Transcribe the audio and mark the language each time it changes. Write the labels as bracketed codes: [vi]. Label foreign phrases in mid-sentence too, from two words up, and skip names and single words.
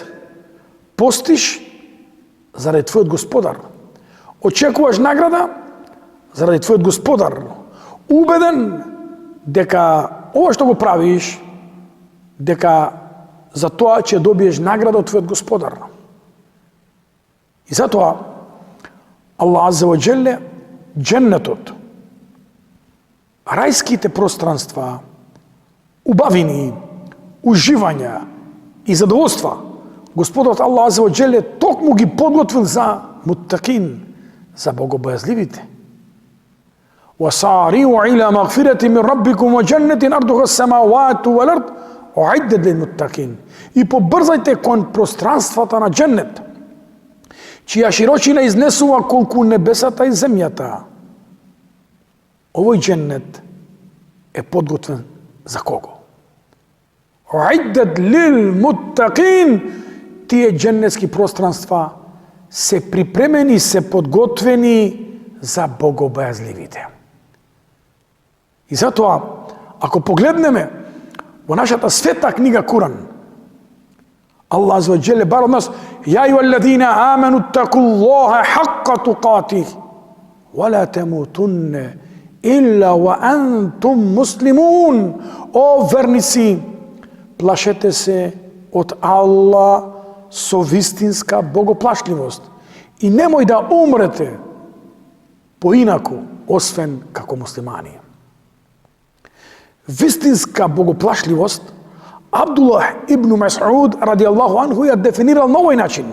[mk] Постиш заради твојот Господар. Очекуваш награда заради твојот Господар. Убеден дека ова што го правиш, дека за тоа ќе добиеш награда од твојот Господар. И затоа Аллах [ar] عز وجل [mk] џеннетот, рајските пространства, убавини, уживања и задоволства, Господот Аллах [ar] عز وجل [mk] токму ги подготвил за муттакин, за богобојазливите. [ar] وَسَارِعُوا إِلَى مَغْفِرَةٍ مِنْ رَبِّكُمْ وَجَنَّةٍ أَرْضُهَا السَّمَاوَاتُ وَالْأَرْضُ أُعِدَّتْ لِلْمُتَّقِينَ. [mk] И побрзајте кон пространствата на џеннет, чија широчина изнесува колку небесата и земјата. Овој џеннет е подготвен за кого? [ar] أعدت للمتقين. [mk] Тие џеннетски пространства се припремени, се подготвени за богобојазливите. И затоа, ако погледнеме во нашата света книга Куран, Аллах [ar] عز وجل [mk] бар од нас: [ar] "يا أيها الذين آمنوا اتقوا الله حق تقاته, ولا تموتن إلا وأنتم مسلمون." [mk] О верници, плашете се од Аллах со вистинска богоплашливост и немој да умрете поинаку, освен како муслимани. вистинска богоплашливост, Абдуллах ибн Мас'уд [ar] رضي الله عنه [mk] ја дефинирал на овој начин.